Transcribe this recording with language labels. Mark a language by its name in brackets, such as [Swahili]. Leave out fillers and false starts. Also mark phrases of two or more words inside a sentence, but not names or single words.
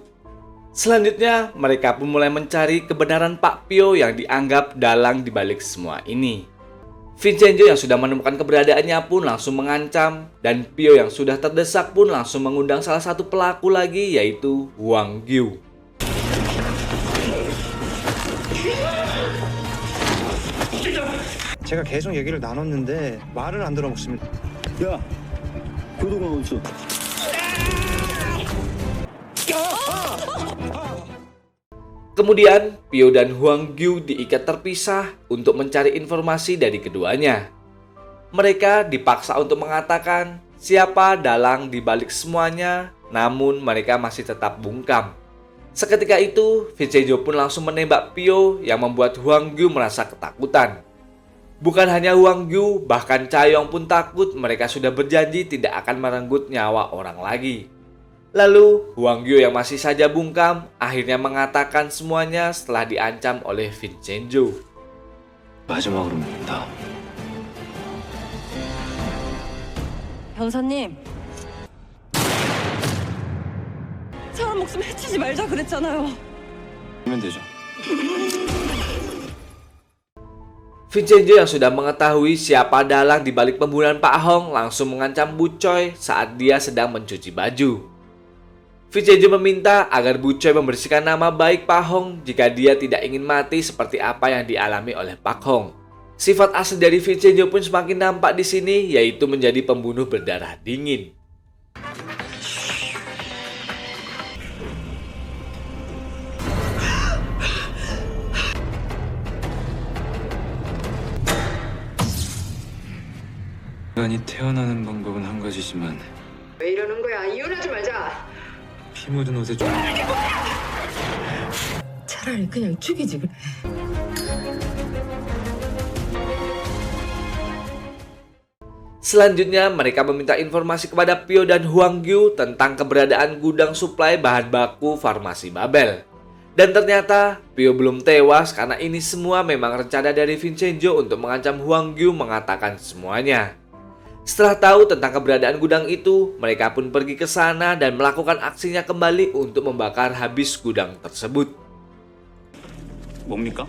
[Indonesian] Selanjutnya, mereka pun mulai mencari kebenaran Pak Pyo yang dianggap dalang di balik semua ini. Vincenzo yang sudah menemukan keberadaannya pun langsung mengancam, dan Pyo yang sudah terdesak pun langsung mengundang salah satu pelaku lagi, yaitu Hwang Gyu. [Korean] 제가 계속 얘기를 나눴는데 말을 안 들어먹습니다. 야, 교도관 어딨어? [Indonesian] Kemudian, Pyo dan Hwang Gyu diikat terpisah untuk mencari informasi dari keduanya. Mereka dipaksa untuk mengatakan siapa dalang di balik semuanya, namun mereka masih tetap bungkam. Seketika itu, Vincenzo pun langsung menembak Pyo yang membuat Hwang Gyu merasa ketakutan. Bukan hanya Hwang Gyu, bahkan Chae-yong pun takut mereka sudah berjanji tidak akan merenggut nyawa orang lagi. Lalu, Hwang Gyu yang masih saja bungkam akhirnya mengatakan semuanya setelah diancam oleh Vincenzo. [Korean] 마지막으로 묻는다. 변호사님. 사람 목숨 해치지 말자 그랬잖아요. 하면 되죠. [Indonesian] Vincenzo yang sudah mengetahui siapa dalang di balik pembunuhan Pak Hong langsung mengancam Bu Choi saat dia sedang mencuci baju. Vincenzo meminta agar Bu Choi membersihkan nama baik Pak Hong jika dia tidak ingin mati seperti apa yang dialami oleh Pak Hong. Sifat asli dari Vincenzo pun semakin nampak di sini, yaitu menjadi pembunuh berdarah dingin. [Korean] 인간이 태어나는 방법은 한 가지지만 왜 이러는 거야? 이혼하지 말자. 피 묻은 옷에 좀 차라리 그냥 죽이지 그래. [Indonesian] Selanjutnya, mereka meminta informasi kepada Pyo dan Hwang Gyu tentang keberadaan gudang suplai bahan baku farmasi Babel. Dan ternyata Pio belum tewas karena ini semua memang rencana dari Vincenzo untuk mengancam Huang Yu mengatakan semuanya. Setelah tahu tentang keberadaan gudang itu, mereka pun pergi ke sana dan melakukan aksinya kembali untuk membakar habis gudang tersebut. [Korean] 뭡니까?